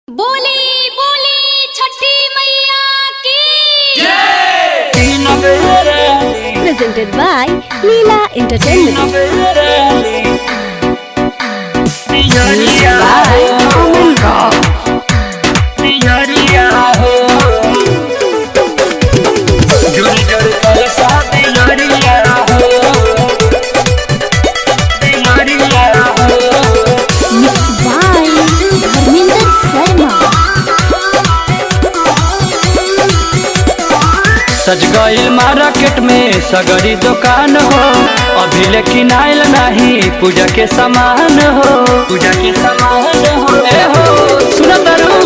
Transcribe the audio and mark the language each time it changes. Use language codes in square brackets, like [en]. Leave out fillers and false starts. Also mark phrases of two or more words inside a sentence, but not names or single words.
[bho] बोली बोली छठी मैया की [en] presented by Leela Entertainment. Music by Common Rock. Mixed by Dharminder Sharma. [bho] सज गईल मार्केट में सगरी दुकान हो, अभी लेकिन आयल नहीं पूजा के सामान हो। पूजा के सामान हो ए हो सुना तारू।